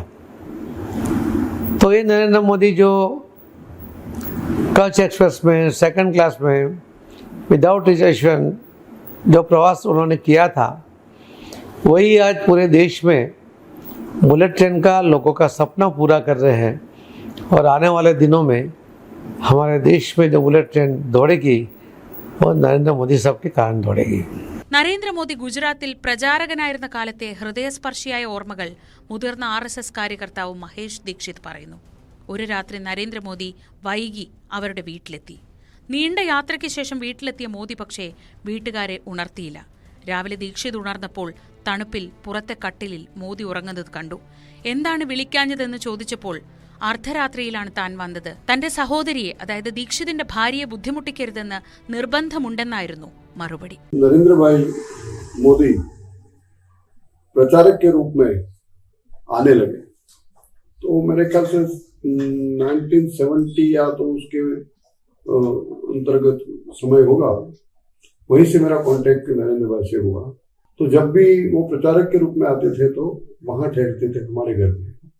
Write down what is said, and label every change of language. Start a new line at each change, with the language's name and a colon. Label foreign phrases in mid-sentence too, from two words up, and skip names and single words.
Hindi: तो ये नरेंद्र मोदी जो कच्छ एक्सप्रेस में
English: second class
Hindi: में
English: without reservation
Hindi: जो प्रवास उन्होंने किया था, वही आज पूरे देश में
English: bullet train
Hindi: का लोगों का सपना पूरा कर रहे हैं. और आने वाले दिनों में हमारे देश में जो
English: bullet train
Hindi: दौड़ेगी वो नरेंद्र मोदी साहब के कारण दौड़ेगी.
Malayalam: നരേന്ദ്രമോദി ഗുജറാത്തിൽ പ്രചാരകനായിരുന്ന കാലത്തെ ഹൃദയസ്പർശിയായ ഓർമ്മകൾ മുതിർന്ന RSS കാര്യകർത്താവ് മഹേഷ് ദീക്ഷിത് പറയുന്നു. ഒരു രാത്രി നരേന്ദ്രമോദി വൈകി അവരുടെ വീട്ടിലെത്തി. നീണ്ട യാത്രയ്ക്ക് ശേഷം വീട്ടിലെത്തിയ മോദി പക്ഷേ വീട്ടുകാരെ ഉണർത്തിയില്ല. രാവിലെ ദീക്ഷിത് ഉണർന്നപ്പോൾ തണുപ്പിൽ പുറത്തെ കട്ടിലിൽ മോദി ഉറങ്ങുന്നത് കണ്ടു. എന്താണ് വിളിക്കാഞ്ഞതെന്ന് ചോദിച്ചപ്പോൾ അർദ്ധരാത്രിയിലാണ് താൻ വന്നത്, തന്റെ സഹോദരിയെ അതായത് ദീക്ഷിതിന്റെ ഭാര്യയെ ബുദ്ധിമുട്ടിക്കരുതെന്ന് നിർബന്ധമുണ്ടെന്നായിരുന്നു മറുപടി.
Hindi: नरेंद्र भाई मोदी प्रचारक के रूप में आने लगे तो मेरे ख्याल से 1970 या तो उसके अंतर्गत समय होगा. वहीं से मेरा कांटेक्ट नरेंद्र भाई से हुआ. तो जब भी वो प्रचारक के रूप में आते थे तो वहां ठहरते थे हमारे घर में.